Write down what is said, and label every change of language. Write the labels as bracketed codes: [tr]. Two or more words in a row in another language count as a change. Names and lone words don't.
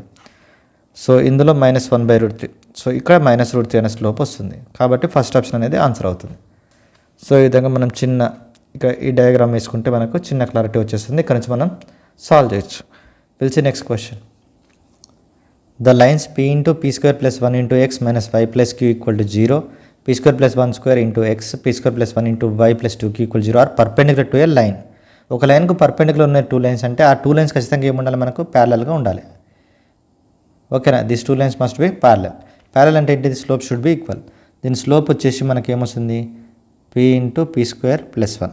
[te] సో ఇందులో -1/√3. సో ఇక్కడ -√3 అనే స్లోప్ వస్తుంది కాబట్టి [en] first option [te] అనేది ఆన్సర్ అవుతుంది. సో ఈ విధంగా మనం చిన్న ఇక ఈ డయాగ్రామ్ వేసుకుంటే మనకు చిన్న క్లారిటీ వచ్చేస్తుంది. ఇక్కడ నుంచి మనం సాల్వ్ చేయొచ్చు. [en] Will see next question. The lines p × p² + 1 × x - y + q = 0, p² + 1² × x, p² + 1 × y + 2q = 0 are perpendicular to a line. [te] ఒక లైన్కు పర్పెండిక్యులర్ ఉన్న 2 లైన్స్ అంటే ఆ 2 లైన్స్ ఖచ్చితంగా ఏముండాలి మనకు ప్యారలల్గా ఉండాలి. [en] ఓకేనా. This 2 lines must be parallel. Parallel [te] అంటే ఏంటి, [en] slope should be equal. [te] దీని స్లోప్ వచ్చేసి మనకి ఏమొస్తుంది p × p² + 1.